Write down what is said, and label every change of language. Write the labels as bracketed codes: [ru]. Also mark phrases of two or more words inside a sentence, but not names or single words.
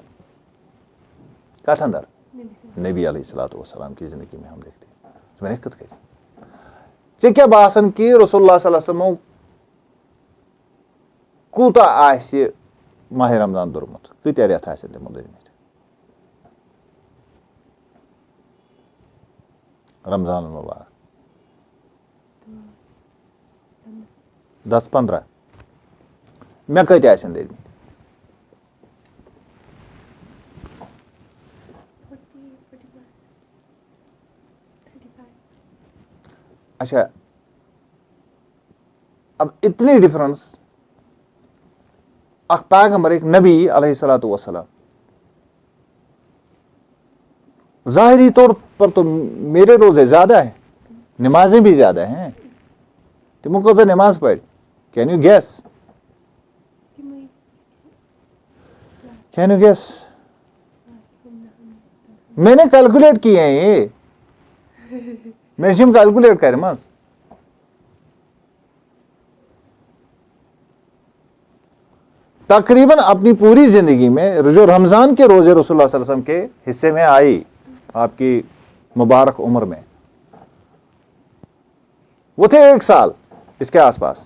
[ks] کتھ اندر؟ [ur] نبی [ar] علیہ الصلوۃ والسلام [ur] کی زندگی میں ہم دیکھتے ہیں. میں نے [ks] کتھ کٔرِتھ ژےٚ کیٛاہ باسان کہ رسول اللہ [ar] صلی اللہ علیہ وسلمو [ks] کوٗتاہ آسہِ ماہِ رمضان دوٚرمُت؟ کۭتیاہ رٮ۪تھ آسن تِمو دٔرمٕتۍ رمضان المبارک؟ 10-15. مےٚ کۭتیاہ آسن دٔرمٕتۍ؟ [ur] اچھا اب اتنی ڈفرنس اکھ پیغمبر ایک نبی [ar] علیہ الصلوۃ والسلام. [ur] ظاہری طور پر تو میرے روزے زیادہ ہیں نمازیں بھی زیادہ ہیں. [ks] تمو کۭژاہ نماز پڑِ؟ [en] can you guess? can you guess? [ur] میں نے کیلکولیٹ کیے ہیں یہ میں نے کیلکولیٹ کرمژ. تقریباً اپنی پوری زندگی میں جو رمضان کے روزے رسول اللہ [ar] صلی اللہ علیہ وسلم [ur] کے حصے میں آئی آپ کی مبارک عمر میں وہ تھے 1 سال اس کے آس پاس.